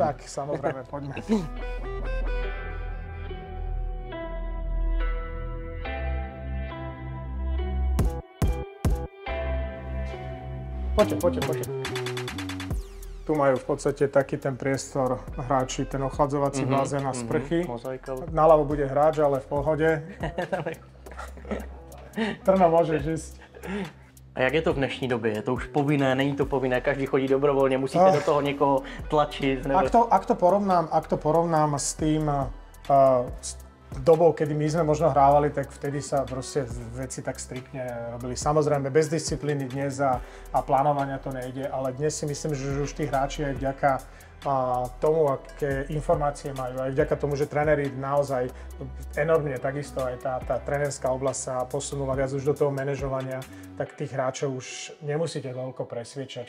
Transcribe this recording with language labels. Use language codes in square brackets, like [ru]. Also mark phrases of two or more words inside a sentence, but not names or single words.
[sk] Tak, samozrejme, poďme. Poďte. Tu majú v podstate taký ten priestor hráči, ten ochladzovací bazén a sprchy. Naľavo bude hráč, ale v pohode. Trno môžeš ísť. [cs] A jak je to v dnešní době? Je to už povinné, není to povinné, každý chodí dobrovolně, musíte do toho někoho tlačit? Nebo... [sk] Ak to porovnám s tým s dobou, kedy my sme možno hrávali, tak vtedy sa proste veci tak striktne robili. Samozrejme, bez disciplíny dnes a plánovania to nejde, ale dnes si myslím, že už tí hráči aj vďaka tomu, aké informácie majú, aj vďaka tomu, že tréneri naozaj enormne, takisto aj tá trénerská oblasť sa posunula viac už do toho manažovania, tak tých hráčov už nemusíte veľko presviečať.